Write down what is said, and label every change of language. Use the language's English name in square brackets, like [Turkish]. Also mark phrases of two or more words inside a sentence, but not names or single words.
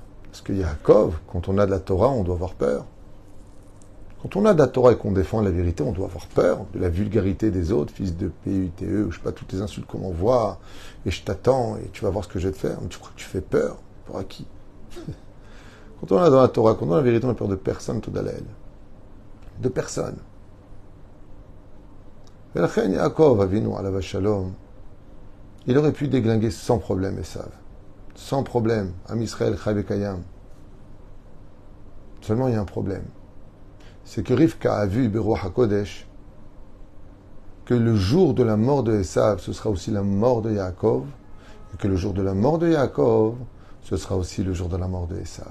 [French] Parce que Yaakov, quand on a de la Torah, on doit avoir peur. Quand on a de la Torah et qu'on défend la vérité, on doit avoir peur de la vulgarité des autres, fils de PUTE, ou je sais pas, toutes les insultes qu'on m'envoie, et je t'attends, et tu vas voir ce que je vais te faire. Mais tu crois que tu fais peur? Pour à qui? Quand on a dans la Torah, quand on a la vérité, on n'a peur de personne, tout d'Alaël. De personne. [Hebrew] ולכן יעקב אבינו עליו שלום, [French] il aurait pu déglinguer sans problème Esav. Sans problème. [Hebrew] עם ישראל חי וקיים. [French] Seulement, il y a un problème. C'est que Rivka a vu, [Hebrew] ברוח הקודש, [French] que le jour de la mort de Esav, ce sera aussi la mort de Yaakov, et que le jour de la mort de Yaakov, ce sera aussi le jour de la mort de Esav.